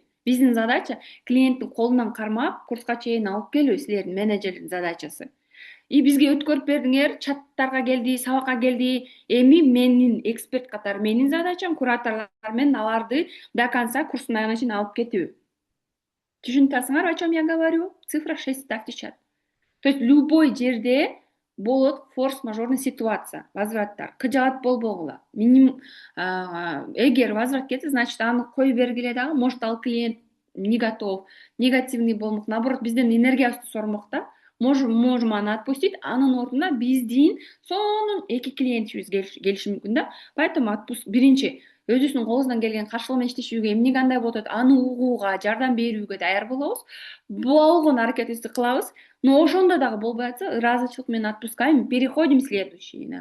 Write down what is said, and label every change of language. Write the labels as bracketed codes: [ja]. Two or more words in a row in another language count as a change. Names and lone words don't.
[ky] Биздин задача клиенттин колунан кармап, курска чейин алып келүү, силердин менеджердин задачасы. И бизге өткөрүп бердиңер, чаттарга келди, сабакка келди. Эми менин эксперт катары менин задачам кураторлор менен аларды [ru] до конца [ky] курстун аягына чейин алып кетүү. Түшүнүп атасыңарбы, [ru] о чем я говорю? Цифра 6 ставьте чат. То есть любой [ky] жерде болот [ru] форс-мажорный ситуация, возвраттар. [ky] Кыжаат болбогула. Эгер возврат кетсе, значит аны коюп бергиле дагы, может ал клиент [ru] не готов, [ky] негативный болмок, наоборот бизден энергиябызды сормок да. Можем аны отпустить, анын ордуна биздин сонун 2 клиентибиз келиши мүмкүн да. Поэтому биринчи өзүбүздүн колубуздан келген каршылык менен иштешүүгө, эмне кандай болуп атат аны угууга, жардам берүүгө даяр болобуз. Болгон аракетибизди кылабыз. Но ошондо дагы болбой атса, ыраазычылык менен [ru] отпускаем, переходим следующийне.